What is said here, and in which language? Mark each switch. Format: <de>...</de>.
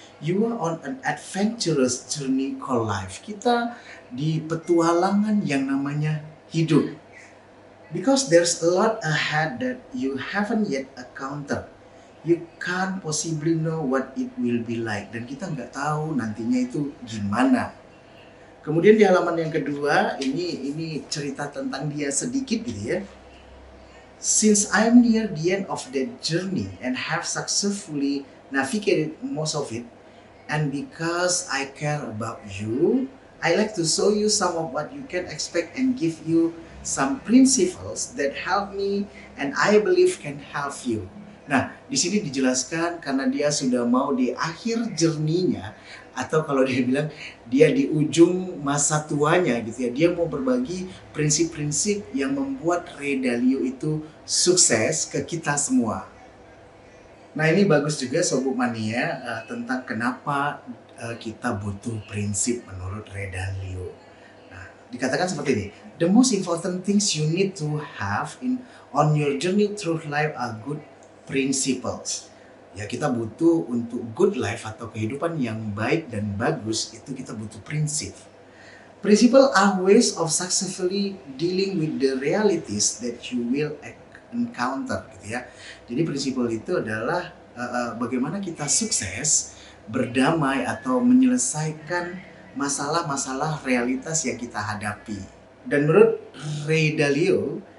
<en>You are on an adventurous journey called life.</en> <id>Kita di petualangan yang namanya hidup.</id> <en>Because there's a lot ahead that you haven't yet encountered. You can't possibly know what it will be like.</en> <id>Dan kita nggak tahu nantinya itu gimana. Kemudian di halaman yang kedua, ini cerita tentang dia sedikit gitu ya.</id> <en>Since I'm near the end of that journey and have successfully navigated most of it, and because I care about you, I like to show you some of what you can expect and give you some principles that help me and I believe can help you.</en> <id>Nah, di sini dijelaskan karena dia sudah mau di akhir journey-nya, atau kalau dia bilang dia di ujung masa tuanya gitu ya. Dia mau berbagi prinsip-prinsip yang membuat Ray Dalio itu sukses ke kita semua. Nah, ini bagus juga Sobat Mania tentang kenapa kita butuh prinsip menurut Ray Dalio. Nah, dikatakan seperti ini. The most important things you need to have on your journey through life are good principles. Ya, kita butuh untuk</id> <en>good life</en> <id>atau kehidupan yang baik dan bagus, itu kita butuh prinsip.</id> <en>Principle are ways of successfully dealing with the realities that you will encounter gitu ya.</en> <id>Jadi prinsipal itu adalah bagaimana kita sukses berdamai atau menyelesaikan masalah-masalah realitas yang kita hadapi. Dan menurut Ray Dalio,</id>